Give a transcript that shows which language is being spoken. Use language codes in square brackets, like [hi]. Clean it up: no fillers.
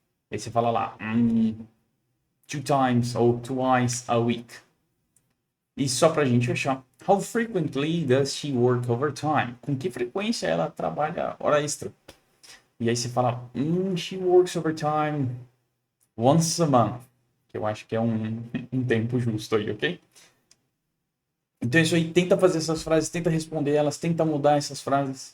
[pt] Aí você fala lá, 2 times ou [en] twice a week. [pt] E só pra gente fechar, [en] how frequently does she work overtime? [pt] Com que frequência ela trabalha hora extra? E aí você fala, [en] she works overtime once a month. [pt] Que eu acho que é um tempo justo aí, ok? Então é isso aí, tenta fazer essas frases, tenta responder elas, tenta mudar essas frases.